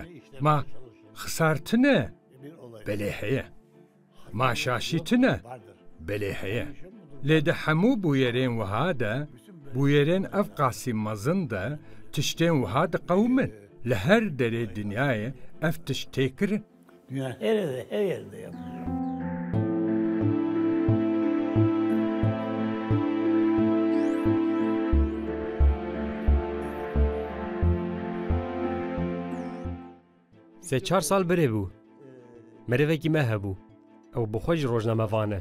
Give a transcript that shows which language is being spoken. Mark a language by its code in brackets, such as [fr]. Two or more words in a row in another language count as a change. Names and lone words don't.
[ku] Ma xisartine belê heye. Ma şaşîtine belê heye. Lê di hemû bûyerên wiha de bûyerên ev qasî mezin de tiştên wiha diqewmin. Li her derê dinyayê ev tişt tê kirin. [tr] Dünya her yerde yapıyor. [ku] Sê çar sal birê bû. Merivekî me hebû. Ew bi xwe ji rojnamevane.